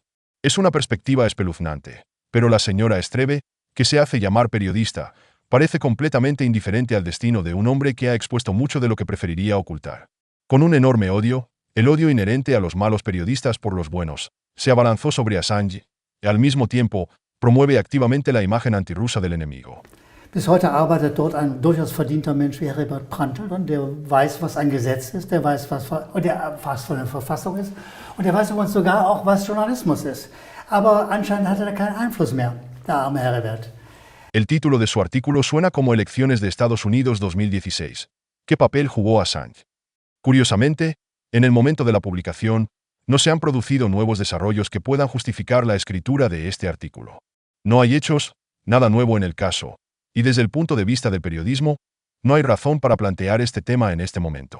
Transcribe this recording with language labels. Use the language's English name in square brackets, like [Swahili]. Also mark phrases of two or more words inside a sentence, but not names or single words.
[Spanish] Es una perspectiva espeluznante, pero la señora Estreve, que se hace llamar periodista, parece completamente indiferente al destino de un hombre que ha expuesto mucho de lo que preferiría ocultar. Con un enorme odio, el odio inherente a los malos periodistas por los buenos, se abalanzó sobre Assange y, al mismo tiempo, promueve activamente la imagen antirrusa del enemigo. [German] Bis heute arbeitet dort ein durchaus verdienter Mensch wie Heribert Prantl, der weiß, was ein Gesetz ist, der weiß, was von der Verfassung ist und der weiß übrigens sogar auch, was Journalismus ist. Aber anscheinend hat er da keinen Einfluss mehr, der arme Heribert. [Spanish] El título de su artículo suena como Elecciones de Estados Unidos 2016. ¿Qué papel jugó Assange? Curiosamente, en el momento de la publicación, no se han producido nuevos desarrollos que puedan justificar la escritura de este artículo. No hay hechos, nada nuevo en el caso, y desde el punto de vista del periodismo, no hay razón para plantear este tema en este momento.